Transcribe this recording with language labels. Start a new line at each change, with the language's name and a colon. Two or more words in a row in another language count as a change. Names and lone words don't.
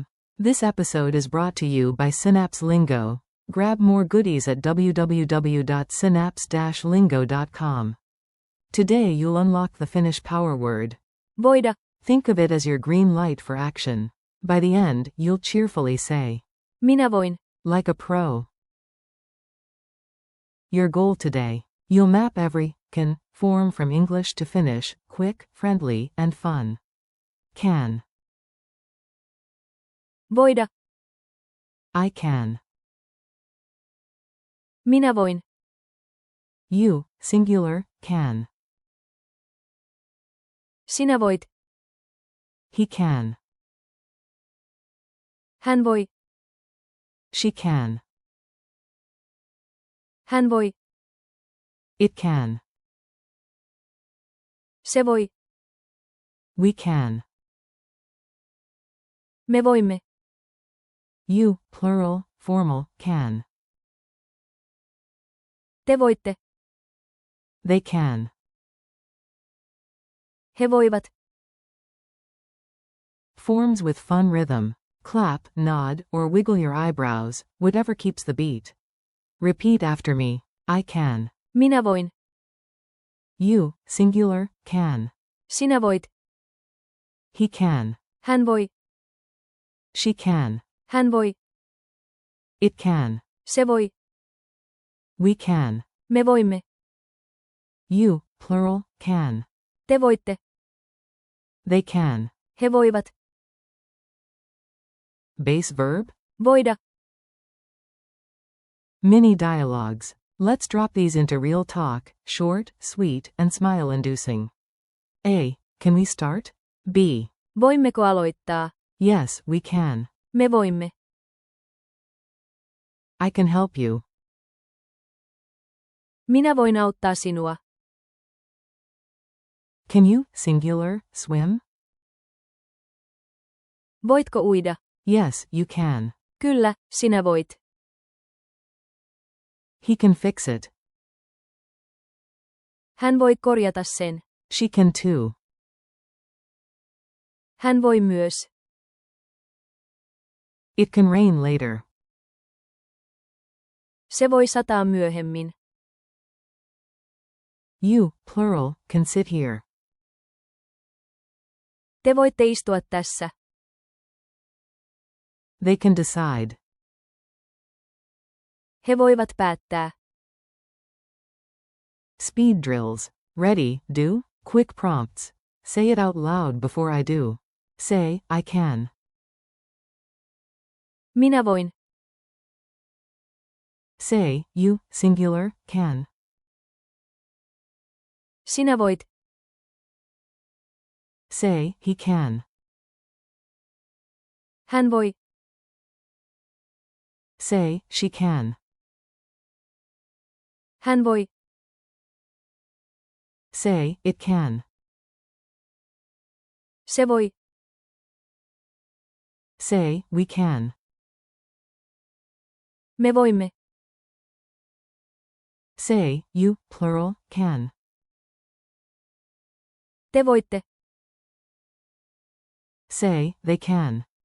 English: This episode is brought to you by Synapse Lingo. Grab more goodies at www.synapse-lingo.com. Today you'll unlock the Finnish power word.
Finnish: voida,
English: Think of it as your green light for action. By the end, you'll cheerfully say,
Finnish: minä voin.
English: like a pro. Your goal today. You'll map every can form from English to Finnish, quick, friendly, and fun. Can.
Finnish: Voida,
English: I can.
Finnish: minä voin.
English: You, singular, can.
Finnish: Sinä voit.
English: He can.
Finnish: Hän voi.
English: She can.
Finnish: Hän voi.
English: It can.
Finnish: Se voi.
English: We can.
Finnish: Me voimme.
English: You, plural, formal, can.
Finnish: Te voitte.
English: They can.
Finnish: He voivat.
English: Forms with fun rhythm. Clap, nod, or wiggle your eyebrows, whatever keeps the beat. Repeat after me. I can.
Finnish: Minä voin.
English: You, singular, can.
Finnish: Sinä voit.
English: He can.
Finnish: Hän voi.
English: She can.
Finnish: Hän voi.
English: It can.
Finnish: Se voi.
English: We can.
Finnish: Me voimme.
English: You, plural, can.
Finnish: Te voitte.
English: They can.
Finnish: He voivat.
English: Base verb?
Finnish: Voida.
English: Mini dialogues. Let's drop these into real talk, short, sweet, and smile-inducing. A. Can we start? B.
Finnish: Voimmeko aloittaa?
English: Yes, we can.
Finnish: Me voimme.
English: I can help you.
Finnish: Minä voin auttaa sinua.
English: Can you, singular, swim?
Finnish: Voitko uida?
English: Yes, you can.
Finnish: Kyllä, sinä voit.
English: He can fix it.
Finnish: Hän voi korjata sen.
English: She can too.
Finnish: Hän voi myös.
English: It can rain later.
Finnish: Se voi sataa myöhemmin.
English: You, plural, can sit here.
Finnish: Te voitte istua tässä.
English: They can decide.
Finnish: He voivat päättää.
English: Speed drills. Ready, do? Quick prompts. Say it out loud before I do. Say, I can.
Finnish: Minä voin.
English: Say, you, singular, can.
Finnish: Sinä voit.
English: Say, he can.
Finnish: Hän voi.
English: Say, she can.
Finnish: Hän voi.
English: Say, it can.
Finnish: Se voi.
English: Say, we can.
Finnish: Me voimme.
English: Say, you, plural, can.
Finnish: Te voitte.
English: Say, they can.